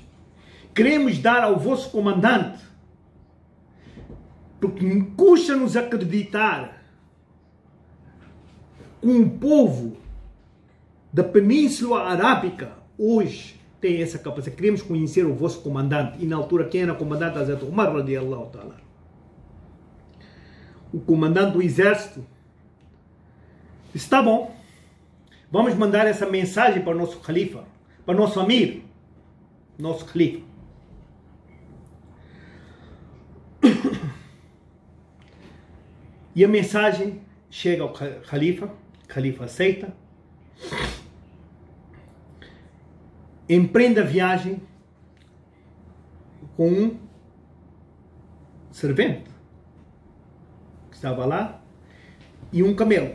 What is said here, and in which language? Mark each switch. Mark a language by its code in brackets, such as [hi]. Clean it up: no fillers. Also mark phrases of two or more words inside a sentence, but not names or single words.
[pt] Queremos dar ao vosso comandante, porque custa-nos acreditar que um povo da Península Arábica hoje tem essa capacidade. Queremos conhecer o vosso comandante. E na altura, quem era o comandante? Hazrat Umar [ar] رضي الله تعالى. [pt] O comandante do exército disse: está bom, vamos mandar essa mensagem para o nosso califa, para o nosso amir, nosso califa. E a mensagem chega ao califa, o califa aceita, empreende a viagem com um servente que estava lá e um camelo.